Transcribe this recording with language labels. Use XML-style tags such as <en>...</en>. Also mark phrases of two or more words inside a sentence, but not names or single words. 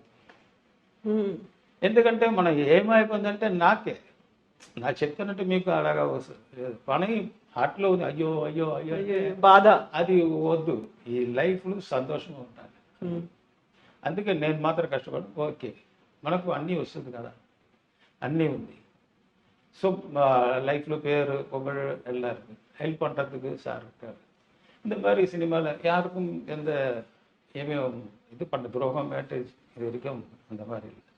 <te>ఎందుకంటే మనం ఏమైపోయిందంటే నాకే నా చెప్తానంటే మీకు అలాగా వస్తుంది పని హార్ట్లో ఉంది, అయ్యో అయ్యో అయ్యో బాధ. అది వద్దు, ఈ లైఫ్లో సంతోషంగా ఉంటాను. అందుకే నేను మాత్రం కష్టపడి ఓకే మనకు అన్నీ వస్తుంది కదా, అన్నీ ఉంది.</te> <ta>ஸோ லைஃப்பில் பேர் புகழ் எல்லாருக்கும் ஹெல்ப் பண்ணுறதுக்கு சார் இருக்கார். இந்த மாதிரி சினிமாவில் யாருக்கும் எந்த இது பண்ண துரோகம் வேட்டேஜ் இது வரைக்கும் அந்த மாதிரி இல்லை.</ta>